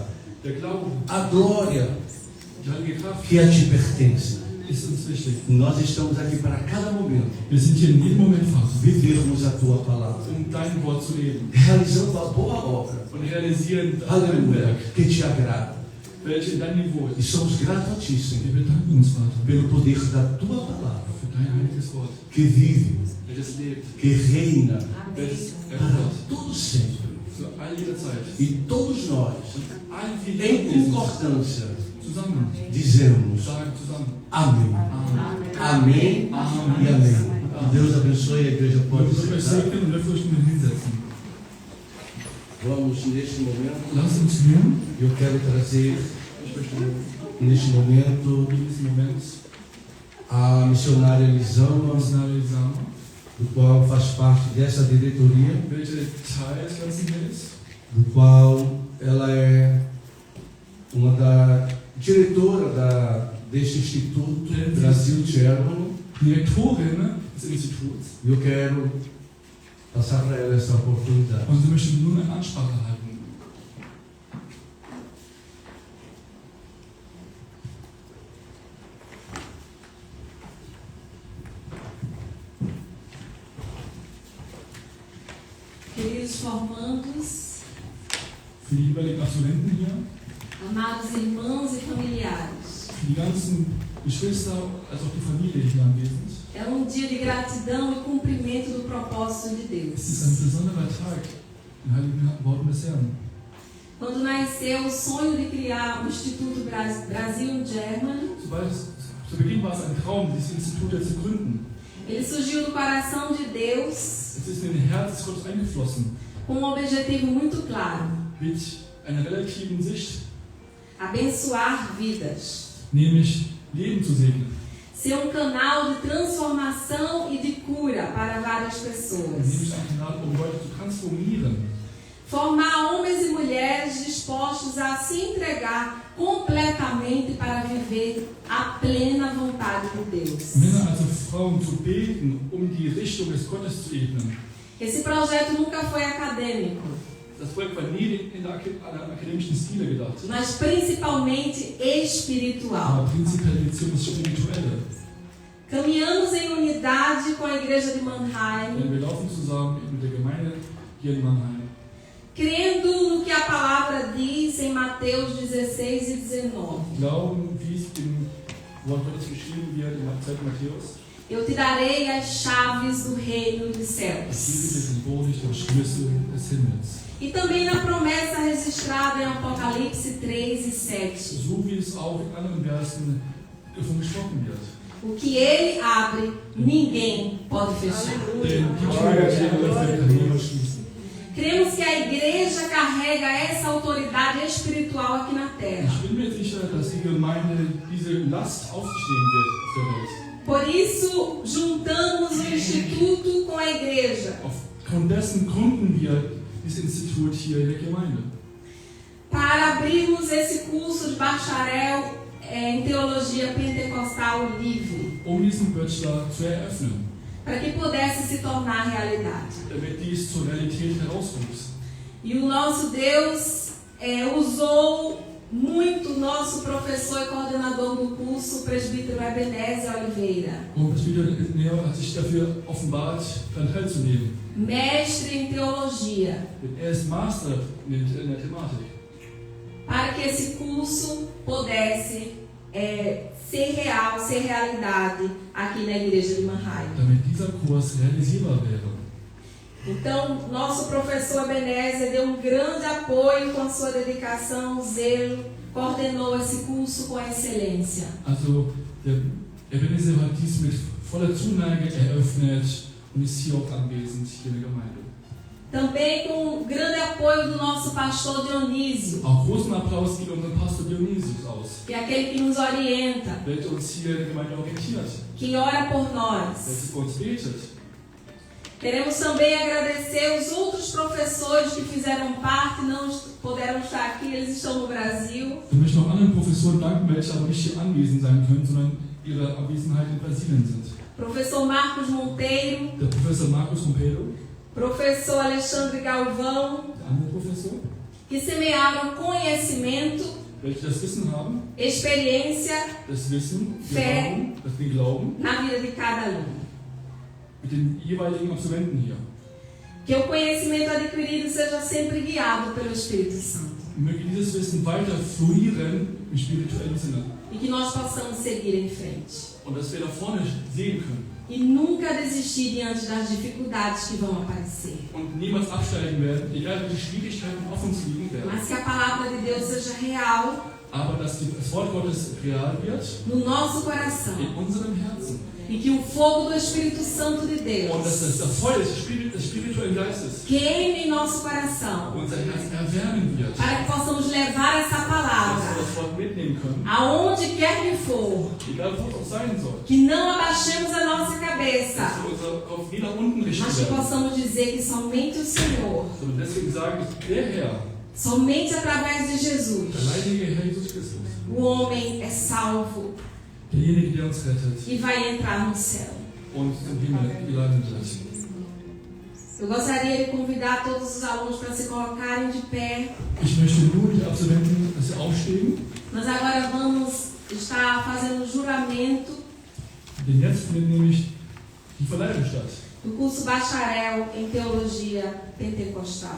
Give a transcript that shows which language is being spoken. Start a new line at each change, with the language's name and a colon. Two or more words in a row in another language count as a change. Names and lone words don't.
German: der Glauben,
Portuguese: a glória
German: die heilige Kraft
Portuguese: que a ti pertence.
German: ist uns wichtig.
Portuguese: Nós estamos aqui para cada momento
German: Wir sind hier in jedem Moment, Vater,
Portuguese: vivermos a tua palavra,
German: dein Wort zu leben
Portuguese: realizando a boa obra,
German: und realisieren dein
Portuguese: aleluia,
German: Werk,
Portuguese: que te agrada.
German: welche in deinem Niveau
Portuguese: E
German: ist.
Portuguese: somos gratos a ti,
German: Wir
Portuguese: Senhor,
German: bedanken uns, Vater,
Portuguese: pelo poder da tua palavra,
German: für dein heiliges Wort,
Portuguese: que vive,
German: welches lebt,
Portuguese: que reina
German: welches
Portuguese: para
German: erfüllt,
Portuguese: todo sempre.
German: zu all jeder Zeit.
Portuguese: E todos nós,
German: All die
Portuguese: em
German: hier
Portuguese: concordância,
German: zusammen,
Portuguese: dizemos
German: sagen zusammen,
Portuguese: amém.
German: Amen.
Portuguese: Amém e amém. Que Deus abençoe, a igreja pode
German: Möge euch
Portuguese: sentar.
German: segnen und dürft euch nun hinsetzen.
Portuguese: Vamos neste momento,
German: Lasst uns nun,
Portuguese: eu quero trazer
German: ich möchte
Portuguese: neste momento
German: in diesem Moment
Portuguese: a missionária Elisama,
German: Missionare Sama,
Portuguese: do qual faz parte dessa diretoria,
German: welche Teil des Ganzen hier ist,
Portuguese: do qual ela é uma da diretora deste Instituto Brasil Germany,
German: Direktorin des Instituts.
Portuguese: e eu quero passar para ela essa oportunidade.
German: Und sie möchte nun eine Ansprache halten.
Portuguese: Queridos formandos,
German: Für die jeweiligen Absolventen hier,
Portuguese: amados irmãos e familiares,
German: für die ganzen Geschwister, als auch die Familie hier anwesend.
Portuguese: é dia de gratidão e cumprimento do propósito de
German: Es ist ein
Portuguese: Deus.
German: besonderer Tag, in heiligen Worten des Herrn.
Portuguese: Quando nasceu o sonho de criar o Instituto Brasil Germany,
German: Zu Beginn war es ein Traum, dieses Institut hier zu gründen.
Portuguese: ele surgiu do coração de Deus
German: Es ist in den Herz des Gottes eingeflossen,
Portuguese: com um objetivo muito claro:
German: mit einer relativen Sicht,
Portuguese: abençoar vidas,
German: nämlich Leben zu segnen.
Portuguese: ser canal de transformação e de cura para várias pessoas,
German: Nämlich ein Kanal, um Leute zu transformieren.
Portuguese: formar homens e mulheres dispostos a se entregar completamente para viver a plena vontade de Deus.
German: Männer, also Frauen, zu bilden, um die Richtung des Gottes zu ebnen.
Portuguese: Esse projeto nunca foi acadêmico,
German: Das Projekt war nie in der akademischen Stile gedacht,
Portuguese: mas principalmente espiritual.
German: aber prinzipiell Beziehung ist spirituelle.
Portuguese: Caminhamos em unidade com a igreja de
German: Denn
Portuguese: Mannheim,
German: wir laufen zusammen mit der Gemeinde hier in Mannheim,
Portuguese: crendo no que a palavra diz em Mateus 16 e 19.
German: glauben, wie es im Wort Gottes geschrieben wird, in der Zeit Matthäus.
Portuguese: Eu te darei as chaves do reino dos
German: Ich gebe dir
Portuguese: céus.
German: symbolisch den Schlüssel des Himmels.
Portuguese: E também na promessa registrada em Apocalipse 3 e 7.
German: So wie es auch in anderen Versen davon gesprochen wird.
Portuguese: O que ele abre, ninguém pode fechar.
German: Denn die Tür, die er öffnet, kann niemand schließen.
Portuguese: Cremos que a igreja carrega essa autoridade espiritual aqui na terra.
German: Ich bin mir sicher, dass die Gemeinde diese Last auf sich nehmen wird auf der Welt.
Portuguese: Por isso, juntamos o Instituto com a igreja.
German: Aufgrund dessen gründen wir dieses Institut hier in der Gemeinde.
Portuguese: Para abrirmos esse curso de bacharel em teologia pentecostal livre.
German: Diesen Bachelor zu eröffnen.
Portuguese: Para que pudesse se tornar realidade.
German: Damit dies zur Realität herauswuchs.
Portuguese: E o nosso Deus usou muito o nosso professor e coordenador do curso, o presbítero Ebenezer Oliveira.
German: Und Presbyter Neo hat sich dafür offenbart, daran teilzunehmen.
Portuguese: Mestre em teologia.
German: Er ist Master in der Thematik.
Portuguese: Para que esse curso pudesse ser real, ser realidade aqui na igreja de Manhai.
German: Damit dieser Kurs realisierbar wäre.
Portuguese: Então, nosso professor Ebenezer deu um grande apoio com a sua dedicação, zelo, coordenou esse curso com excelência.
German: Also, der Ebenezer hat dies mit voller Zuneigung eröffnet und ist hier auch anwesend hier in der Gemeinde.
Portuguese: Também com grande apoio do nosso pastor Dionísio.
German: Auch großen Applaus geht unseren Pastor Dionysius aus.
Portuguese: Que é aquele que nos orienta.
German: Welcher uns hier in der Gemeinde orientiert.
Portuguese: Que ora por nós.
German: Welches für uns betet.
Portuguese: Queremos também agradecer os outros professores que fizeram parte, não puderam estar aqui, eles estão no Brasil.
German: Wir möchten auch anderen Professoren danken, welche aber nicht hier anwesend sein können, sondern ihre Abwesenheit in Brasilien sind.
Portuguese: Professor Marcos Monteiro.
German: Der Professor Marcos Monteiro.
Portuguese: Professor Alexandre Galvão.
German: Der andere Professor.
Portuguese: Que semearam conhecimento.
German: Welche das Wissen haben.
Portuguese: Experiência.
German: Das Wissen.
Portuguese: Fé.
German: Das wir glauben.
Portuguese: Na vida de cada aluno.
German: Mit den jeweiligen Absolventen hier.
Portuguese: Que o conhecimento adquirido seja sempre guiado pelo Espírito Santo.
German: Möge dieses Wissen weiter fluieren im spirituellen Sinne.
Portuguese: E que nós possamos seguir em frente.
German: Und dass wir da vorne sehen können.
Portuguese: E nunca desistir diante das dificuldades que vão aparecer.
German: Und niemals absteigen werden, egal wie die Schwierigkeiten auf uns liegen werden.
Portuguese: Mas que a palavra de Deus seja real.
German: Aber dass das Wort Gottes real wird.
Portuguese: No nosso coração.
German: In unserem Herzen.
Portuguese: E que o fogo do Espírito Santo de Deus
German: und dass das Feuer des spirituellen Geistes
Portuguese: queime em nosso coração,
German: unser Herz erwärmen wird,
Portuguese: para que possamos levar essa palavra
German: dass wir das Wort mitnehmen können,
Portuguese: aonde quer que for,
German: egal wo es auch sein soll,
Portuguese: que não abaixemos a nossa cabeça,
German: dass wir unser Kopf nie nach unten richten
Portuguese: mas que
German: werden,
Portuguese: possamos dizer que somente o Senhor,
German: sondern deswegen sagen, der Herr,
Portuguese: somente através de Jesus,
German: der leidige Herr Jesus Christus,
Portuguese: o homem é salvo
German: derjenige, der uns rettet
Portuguese: e vai entrar no céu.
German: und zum Himmel gelangen wird.
Portuguese: Eu gostaria de convidar todos os alunos para se colocarem de pé.
German: Ich möchte nun die Absolventen, dass sie aufstehen.
Portuguese: Nós agora vamos estar fazendo o juramento
German: Denn jetzt findet nämlich die Verleihung statt.
Portuguese: do curso bacharel em teologia pentecostal.